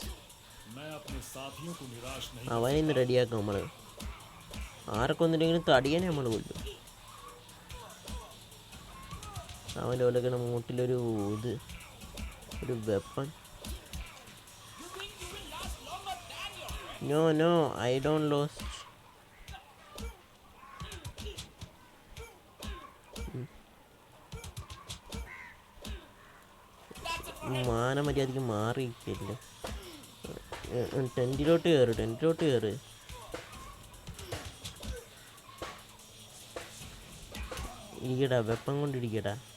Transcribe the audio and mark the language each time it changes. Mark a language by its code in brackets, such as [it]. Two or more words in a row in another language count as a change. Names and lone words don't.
[hi] मैं अपने साथियों को निराश नहीं। [ml] അവനെ ഇന്ന് റെഡിയാക്കാം നമ്മൾ. ആരൊക്കെ വന്നിട്ടെങ്കിലും തടിയനെ നമ്മൾ കൊല്ലും. അവൻ്റെ പോലെയൊക്കെ മൂട്ടിലൊരു ഇത്, ഒരു വെപ്പൺ. [en] No, I don't lost. [ml] മാന മര്യാദയ്ക്ക് മാറിയിരിക്കില്ല. ടെൻറ്റിലോട്ട് കയറ്. ഇരിക്കടാ, വെപ്പം കൊണ്ടിരിക്കടാ.